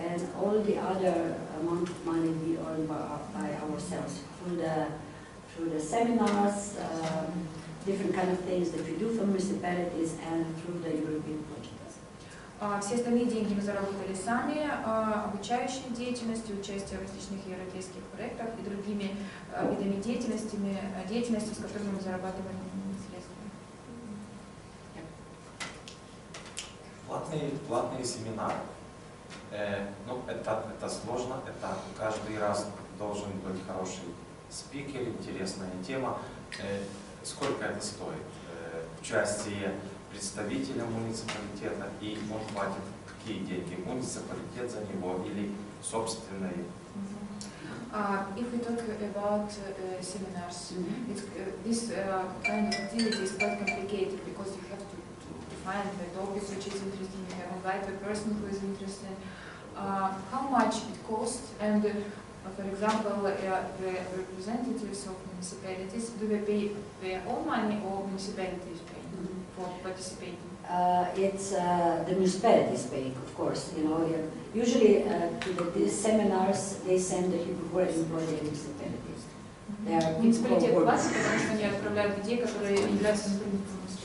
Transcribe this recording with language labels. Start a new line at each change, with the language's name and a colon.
English: And all the other amount of money we earn by ourselves through the seminars, different kind of things that we do for municipalities and through the European projects.
Russian: Все остальные деньги мы заработали сами, обучающей деятельностью, участие в различных европейских проектах и другими видами деятельности, с которыми мы зарабатываем средства. Платные семинары. Ну, это сложно, это каждый раз должен быть хороший спикер, интересная тема. Сколько это стоит? Участие представителя муниципалитета, и он платит какие деньги? Муниципалитет за него или собственные?
English: If we talk about seminars, this kind of activity is quite complicated because you have to find the topic which is interesting, you have to invite the person who is interested. How much it costs, and for example, the representatives of municipalities, do they pay their own money or municipalities pay for participating? It's the municipalities paying, of course. You know, usually to these seminars they send the people who are employed in municipalities. They are
Russian: Муниципалитет платит, потому что они отправляют людей, которые являются сотрудниками